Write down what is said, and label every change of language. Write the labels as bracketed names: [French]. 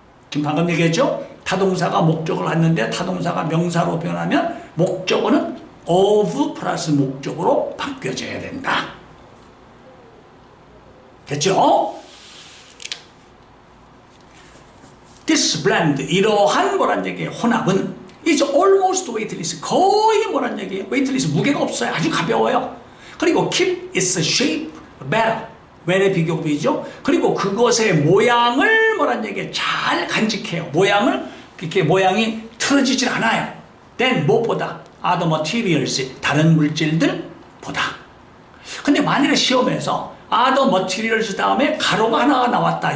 [Korean] 지금 방금 얘기했죠? 타동사가 목적을 갖는데 타동사가 명사로 변하면 목적어는 of 플러스 목적으로 바뀌어져야 된다. 됐죠? [English] This blend, [Korean] 이러한 뭐란 얘기예요? 혼합은 [English] is almost weightless. [Korean] 거의 뭐란 얘기예요? weightless, 무게가 없어요. 아주 가벼워요. [English] 그리고 keep its shape better. [Korean] when의 비교급이죠. 그리고 그것의 모양을 뭐란 얘기예요? 잘 간직해요. 모양을 이렇게 모양이 틀어지질 않아요. then 무엇보다 [English] other materials, [Korean] 다른 물질들보다. 근데 만일에 시험에서 [English] other materials [Korean] 다음에 가로가 하나가 나왔다.